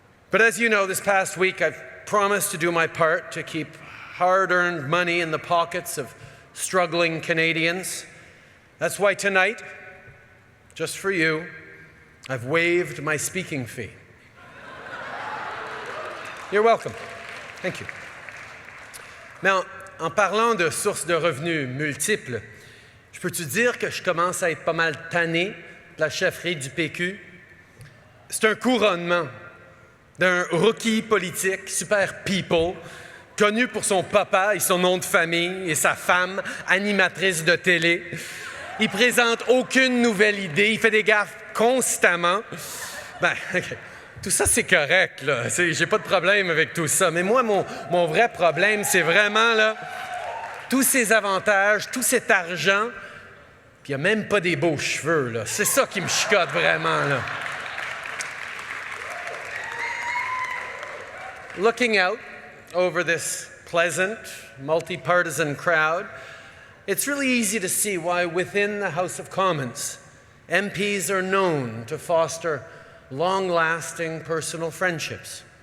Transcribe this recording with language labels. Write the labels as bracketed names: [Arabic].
[English] But as you know, this past week I've promised to do my part to keep hard-earned money in the pockets of struggling Canadians. That's why tonight, just for you, I've waived my speaking fee. You're welcome. Thank you. [French] Now, en parlant de sources de revenus multiples, je peux te dire que je commence à être pas mal tanné de la chefferie du PQ. C'est un couronnement d'un rookie politique, [English] super people, [French] connu pour son papa et son nom de famille et sa femme, animatrice de télé. Il présente aucune nouvelle idée, il fait des gaffes constamment. Okay. Tout ça, c'est correct, là. J'ai pas de problème avec tout ça. Mais moi, mon vrai problème, c'est vraiment, là, tous ces avantages, tout cet argent, puis il n'y a même pas des beaux cheveux, là. C'est ça qui me chicote vraiment, là. [English] Looking out over this pleasant, multi-partisan crowd, it's really easy to see why within the House of Commons, MPs are known to foster long-lasting personal friendships.